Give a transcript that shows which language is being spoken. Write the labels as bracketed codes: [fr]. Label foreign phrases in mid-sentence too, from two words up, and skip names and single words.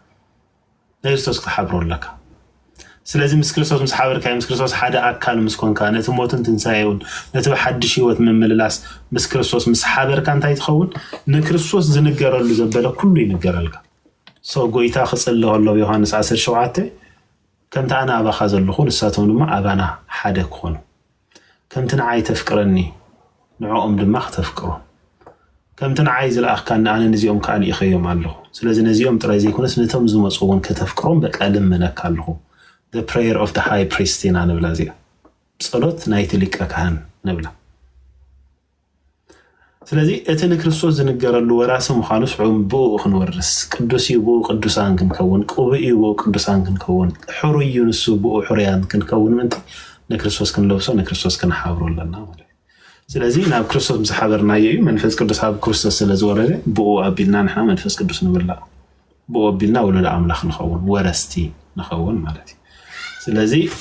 [ti] ክርስቶስ ክትሓብሮ ኣለካ ስለዚህ ምስ ክርስቶስ ምስ ሓበርካ ምስ ክርስቶስ ሓደ ኣካል ምስ ኮንካ ነቲ ሞትን ትንሳኤውን ነቲ ሓድሽ ህይወት መምልላስ ምስ ክርስቶስ ምስ ሓበርካ እንታይ ትኸውን ንክርስቶስ ዝንገረሉ ዘበለ ኩሉ ይንገረልካ ሶ ጎይታ ክጽልይ ከሎ ዮሐንስ 17 ከምቲ ኣነ ኣባኻ ዘለኹ ንሳቶም ድማ ኣባና ሓደ ክኾኑ ከምቲ ንዓይ ተፍቅረኒ ንዕኦም ድማ ክተፍቅሩ ከምቲ ንዓይ ዝለኣኽካኒ ኣነ ነዚኦም ካልኢኸዮም ኣለኹ ስለዚ ነዚኦም ጥራይ ዘይኮነስ ነቶም ዝመፁ እውን ከተፍቅሮም በቃልም መነካ ኣለኹ [en] the prayer of the high priest [ti] ኢና ንብላ እዚኣ ጸሎት ናይቲ ሊቀ ካህን ንብላ ስለዚ እቲ ንክርስቶስ ዝንገረሉ ወራሲ ምዃኑ ስዑም ብኡ ክንወርስ ቅዱስ እዩ ብኡ ቅዱሳን ክንከውን ቅቡእ እዩ ብኡ ቅዱሳን ክንከውን ሕሩይ እዩ ንሱ ብኡ ሕሩያን ክንከውን ምንታይ ንክርስቶስ ክንለብሶ ንክርስቶስ ክንሓብሮ ኣለና ማለት ስለዚ ናብ ክርስቶስ ምስ ሓበርናዮ እዩ መንፈስ ቅዱስ ኣብ ክርስቶስ ስለ ዝወረደ ብኡ ኣቢልና ንሕና መንፈስ ቅዱስ ንብላ ብኡ ኣቢልና ወለዶ ኣምላኽ ንኸውን ወረስቲ ንኸውን ማለት እዩ ስለዚ